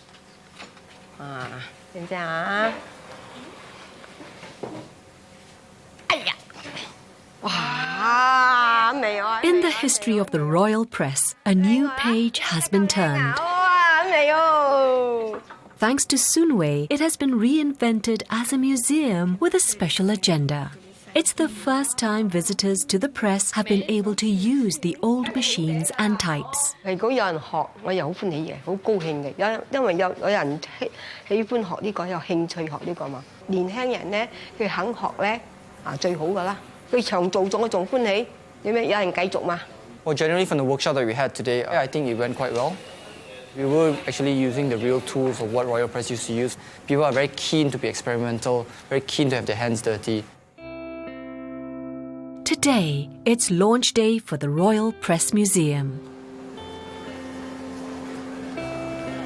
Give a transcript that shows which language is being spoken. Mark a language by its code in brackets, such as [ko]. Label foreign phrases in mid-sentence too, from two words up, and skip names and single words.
[en] In the history of the Royal Press, a new page has been turned. Thanks to Sun Wei, it has been reinvented as a museum with a special agenda. It's the first time visitors to the press have been able to use the old machines and types. [yue] 如果有人學，我又好歡喜嘅，好高興嘅，因為有人喜歡學呢個，有興趣學呢個嘛。年輕人咧，佢肯學咧，最好噶啦。佢長做咗，我仲歡喜。有人繼續嘛？ [en] Well, generally from the workshop that we had today, I think it went quite well. We were actually using the real tools of what Royal Press used to use. People are very keen to be experimental, very keen to have their hands dirty. Today, it's launch day for the Royal Press Museum.